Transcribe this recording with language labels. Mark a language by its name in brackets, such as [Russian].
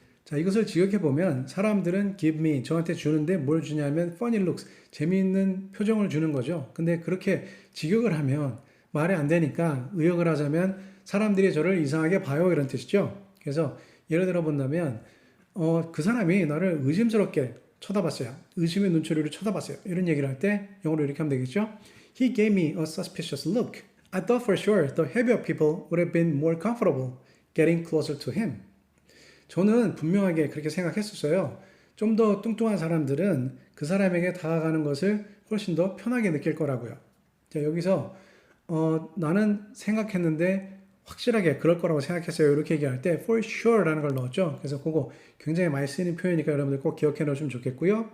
[Korean] 자, 이것을 지적해 보면 사람들은 give me 저한테 주는데 뭘 주냐면 funny looks 재미있는 표정을 주는 거죠. 근데 그렇게 직역을 하면 말이 안 되니까 의역을 하자면 사람들이 저를 이상하게 봐요 이런 뜻이죠. 그래서 예를 들어 본다면 그 사람이 나를 의심스럽게 쳐다봤어요. 의심의 눈초리로 쳐다봤어요. 이런 얘기를 할 때 영어로 이렇게 하면 되겠죠. [English] He gave me a suspicious look. I thought for sure the heavier people would have been more comfortable getting closer to him. [Korean] 저는 분명하게 그렇게 생각했었어요. 좀 더 뚱뚱한 사람들은 그 사람에게 다가가는 것을 훨씬 더 편하게 느낄 거라고요. 자, 여기서 나는 생각했는데 확실하게 그럴 거라고 생각했어요. 이렇게 얘기할 때 for sure라는 걸 넣었죠. 그래서 그거 굉장히 많이 쓰이는 표현이니까 여러분들 꼭 기억해 놓으시면 좋겠고요.